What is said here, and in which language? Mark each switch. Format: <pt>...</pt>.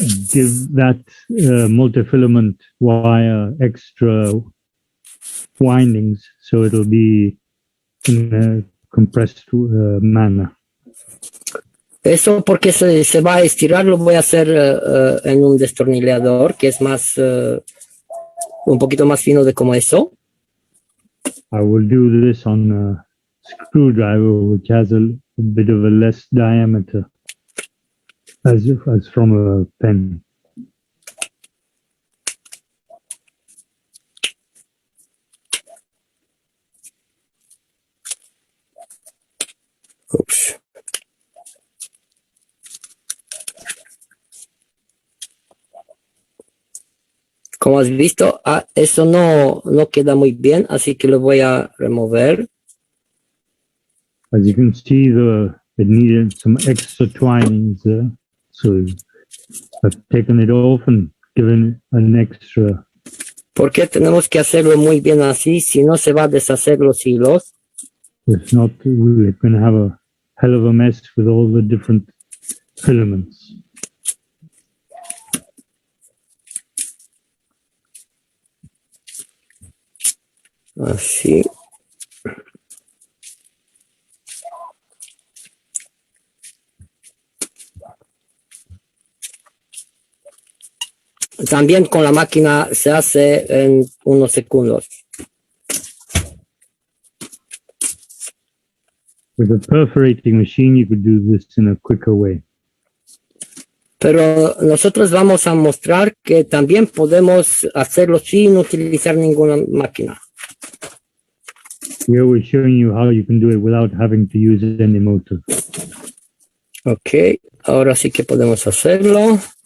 <en>Give that multifilament wire extra windings so it'll be in a compressed manner.</en> <es>Eso porque se va a estirar, lo voy a hacer en un destornillador que es más un poquito más fino de como eso.</es> <en>I will do this on a screwdriver which has a bit of a less diameter as from a pen. Ups.</en> <es>Como has visto, eso no queda muy bien, así que lo voy a remover.</es> <en>As you can see, it needed some extra twinings there. So I've taken it off and given it an extra.</en> <es>Porque tenemos que hacerlo muy bien así, si no se va a deshacer los hilos.</es> <en>If not, we're going to have a hell of a mess with all the different filaments.</en> <es>Así. También con la máquina se hace en unos segundos.</es> <en>With a perforating machine, you could do this in a quicker way.</en> <es>Pero nosotros vamos a mostrar que también podemos hacerlo sin utilizar ninguna máquina.</es> <en>Here we're showing you how you can do it without having to use any motor.</en> <es>Ok, ahora sí que podemos hacerlo.</es>